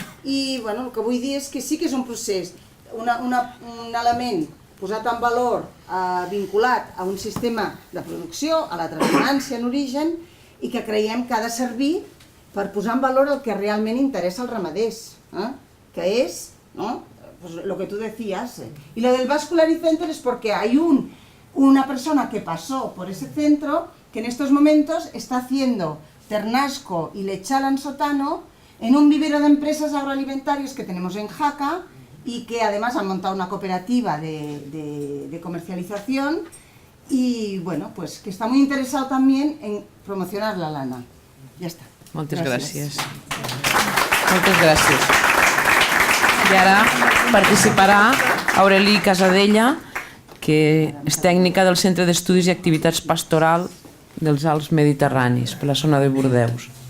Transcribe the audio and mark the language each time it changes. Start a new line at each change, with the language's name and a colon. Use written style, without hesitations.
Catalan: I el que vull dir és que sí que és un procés, un element posat en valor, vinculat a un sistema de producció, a la transhumància en origen, i que creiem que ha de servir per posar en valor el que realment interessa als ramaders, que és
Spanish: lo que tú decías. Y lo del Vasculary Center es porque hay una persona que pasó por ese centro que en estos momentos está haciendo ternasco y lechal ansotano en un vivero de empresas agroalimentarias que tenemos en Jaca y que además han montado una cooperativa de comercialización y bueno, pues que está muy interesado también en promocionar la lana. Ya está.
Catalan: Moltes gràcies. Moltes gràcies. I ara participarà Aureli Casadella, que és tècnica del Centre d'Estudis i Activitats Pastoral dels Alps Mediterranis, per la zona de Bordeus.